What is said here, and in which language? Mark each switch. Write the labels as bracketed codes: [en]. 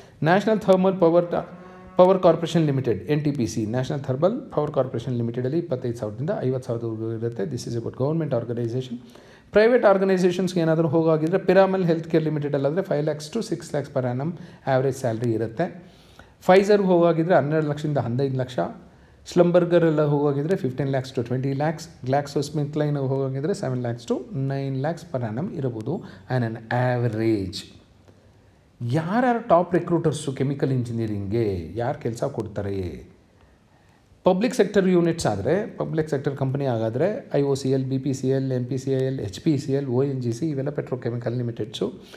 [kn] National thermal power corporation limited, NTPC, national thermal power corporation ಲಿಮಿಟೆಡಲ್ಲಿ 25,000ದಿಂದ 50,000ವರೆಗೂ ಇರುತ್ತೆ. [en] This is about government organisation. [kn] Private ಆರ್ಗನೈಸೇಷನ್ಸ್ಗೆ ಏನಾದರೂ ಹೋಗಾಗಿದ್ದರೆ Piramal health care ಲಿಮಿಟೆಡಲ್ಲಾದರೆ [en] 5 lakhs to 6 lakhs per annum [kn] average salary ಇರುತ್ತೆ. ಫೈಸರ್ಗೆ ಹೋಗಾಗಿದ್ದರೆ 12 ಲಕ್ಷದಿಂದ 15 lakh. ಸ್ಲಂಬರ್ಗರೆಲ್ಲ ಹೋಗಾಗಿದ್ದರೆ [en] 15 lakhs to 20 lakhs. Glaxo Smith ಲೈನ್ಗೆ [kn] ಹೋಗಾಗಿದ್ದರೆ [en] 7 lakhs to 9 lakhs per annum [kn] ಇರಬಹುದು [en] An an average. [kn] ಯಾರ್ಯಾರು top ರಿಕ್ರೂಟರ್ಸು chemical ಇಂಜಿನಿಯರಿಂಗ್ಗೆ ಯಾರು ಕೆಲಸ ಕೊಡ್ತಾರೆ? ಪಬ್ಲಿಕ್ ಸೆಕ್ಟರ್ ಯೂನಿಟ್ಸ್ ಆದರೆ, public sector company ಆಗಾದರೆ IOCL, BPCL, MPCIL, HPCL, ONGC ಇವೆಲ್ಲ ಪೆಟ್ರೋಕೆಮಿಕಲ್ ಲಿಮಿಟೆಡ್ಸು.